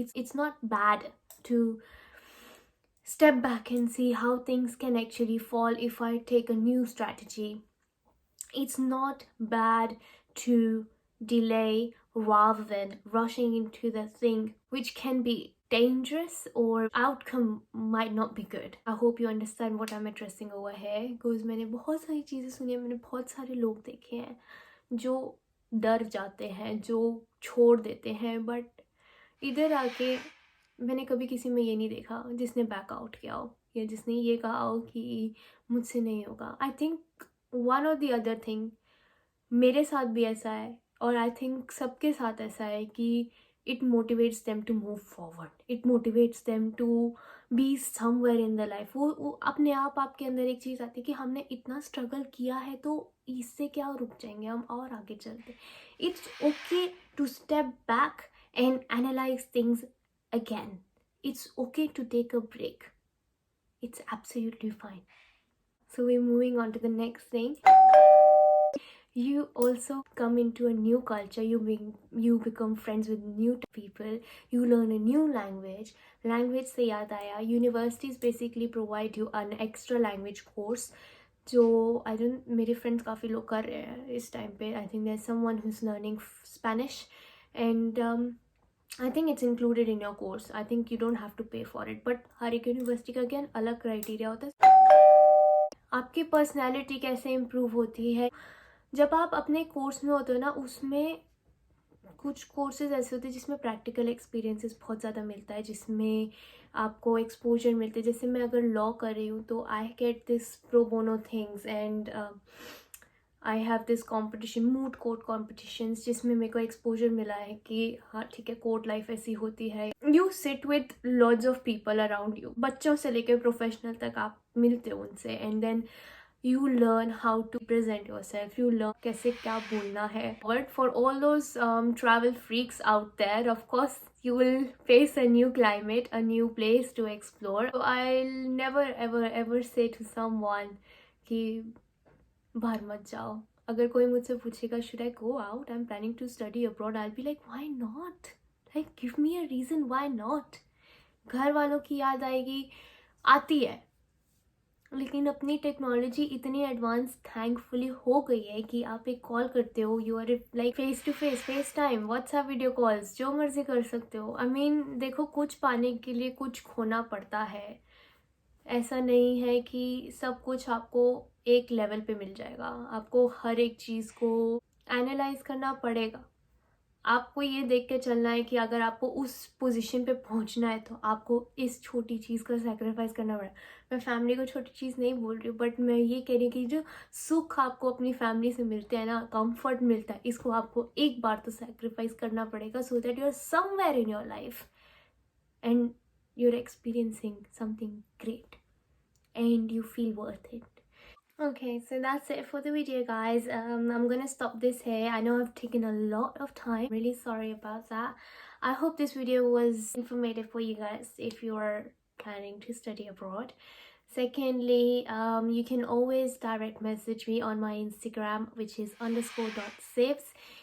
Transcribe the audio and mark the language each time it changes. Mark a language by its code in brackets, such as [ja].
[en] It's not bad to step back and see how things can actually fall if I take a new strategy. It's not bad to delay rather than rushing into the thing which can be dangerous or outcome might not be good. I hope you understand what I'm addressing over here, because [hi] मैंने बहुत सारी चीज़ें सुनी हैं, मैंने बहुत सारे लोग देखे हैं जो डर जाते हैं, जो छोड़ देते हैं, बट इधर आके मैंने कभी किसी में ये नहीं देखा जिसने बैक आउट किया हो। या जिसने ये कहा हो कि मुझसे नहीं होगा. [en] I think one or the other thing, [hi] मेरे साथ भी ऐसा है और [en] I think [hi] सबके साथ ऐसा है कि [en] It motivates them to move forward, it motivates them to be somewhere in the life. [hi] वो अपने आप आपके अंदर एक चीज़ आती है कि हमने इतना स्ट्रगल किया है तो इससे क्या रुक जाएंगे, हम और आगे चलते. [en] It's okay to step back and analyse things again. It's okay to take a break. It's absolutely fine. So we're moving on to the next thing. You also come into a new culture. You become friends with new people. You learn a new language. Language [hi] से याद आया, [en] universities basically provide you an extra language course. [hi] जो [en] I don't, [hi] मेरे friends काफ़ी लोग कर रहे हैं इस time पे. [en] I think there's someone who's learning Spanish, and I think it's included in your course. I think you don't have to pay for it. [hi] But हर एक यूनिवर्सिटी का again अलग क्राइटेरिया होता है. आपकी पर्सनैलिटी कैसे इम्प्रूव होती है जब आप अपने कोर्स में होते हो ना, उसमें कुछ कोर्सेज ऐसे होते हैं जिसमें प्रैक्टिकल एक्सपीरियंसेस बहुत ज़्यादा मिलता है, जिसमें आपको एक्सपोजर मिलते हैं. जैसे मैं अगर लॉ कर रही हूँ तो [en] I get this pro bono things and I have this competition, moot court competitions, [hi] जिसमें मेरे को एक्सपोजर मिला है कि हाँ ठीक है, कोर्ट लाइफ ऐसी होती है. [en] you sit with lots of people around you, [hi] बच्चों से लेकर प्रोफेशनल तक आप मिलते हो उनसे, [en] and then you learn how to present yourself, you learn [hi] कैसे क्या बोलना है. [en] But for all those travel freaks out there, of course you will face a new climate, a new place to explore. So I'll never ever say to someone [hi] कि बाहर मत जाओ. अगर कोई मुझसे पूछेगा [en] should I go out, I'm planning to study abroad, I'll be like why not, like give me a reason, why not. [hi] घर वालों की याद आएगी, आती है, लेकिन अपनी टेक्नोलॉजी इतनी एडवांस थैंकफुली हो गई है कि आप एक कॉल करते हो, [en] you are like face to face time, WhatsApp video calls, [hi] जो मर्जी कर सकते हो. आई मीन देखो, कुछ पाने के लिए कुछ खोना पड़ता है. ऐसा नहीं है कि सब कुछ आपको एक लेवल पे मिल जाएगा. आपको हर एक चीज़ को एनालाइज करना पड़ेगा. आपको ये देख के चलना है कि अगर आपको उस पोजीशन पे पहुंचना है तो आपको इस छोटी चीज़ का सैक्रिफाइस करना पड़ेगा. मैं फैमिली को छोटी चीज़ नहीं बोल रही हूँ, बट मैं ये कह रही हूँ कि जो सुख आपको अपनी फैमिली से मिलते हैं ना, कंफर्ट मिलता है, इसको आपको एक बार तो सैक्रिफाइस करना पड़ेगा [en] So that you are somewhere in your life and you are experiencing something great and you feel worth it. Okay, so that's it for the video, guys. I'm gonna stop this here. I know I've taken a lot of time, really sorry about that. I hope this video was informative for you guys if you are planning to study abroad. Secondly, you can always direct message me on my Instagram, which is _.saves.